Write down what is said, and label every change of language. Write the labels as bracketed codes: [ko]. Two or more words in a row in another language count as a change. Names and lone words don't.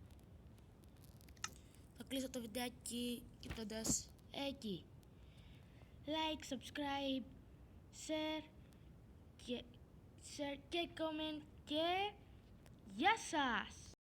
[el] Θα κλείσω το βιντεάκι κοιτώντας εκεί. [en] Like, subscribe, share [el] και comment και γεια σας!